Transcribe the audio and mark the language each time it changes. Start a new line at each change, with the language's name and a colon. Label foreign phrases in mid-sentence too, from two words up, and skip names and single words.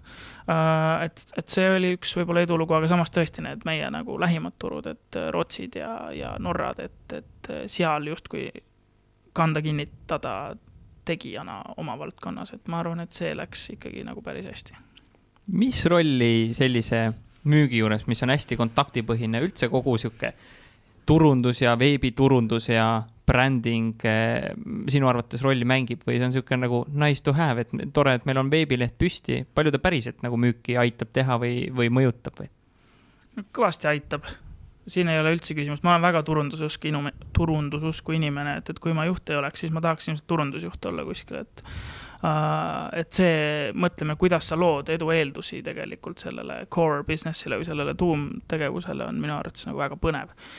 Estonian: Et see oli üks võib-olla edulugu, aga samas tõesti need meie nagu lähimad turud, et Rootsid ja Norrad, et seal justkui kanda kinnitada tegijana oma valdkonnas, et ma arvan, et see läks ikkagi nagu päris hästi. Mis rolli sellise müügi juures, mis on hästi kontaktipõhine, üldse kogu siuke turundus ja veebiturundus ja branding sinu arvates rolli mängib või see on siuke nagu
English: nice to have,
Estonian: et tore, et meil on veebileht püsti, palju ta päriselt nagu müüki aitab teha või mõjutab või? Kõvasti aitab. Siin ei ole üldse küsimus, ma olen väga turundususku inimene, et kui ma juht ei oleks, siis ma tahaks ilmselt turundusjuht olla kuskil, et see mõtleme, kuidas sa lood edu eeldusi tegelikult sellele
English: core businessile
Estonian: või sellele tuumtegevusele on minu arvates nagu väga põnev.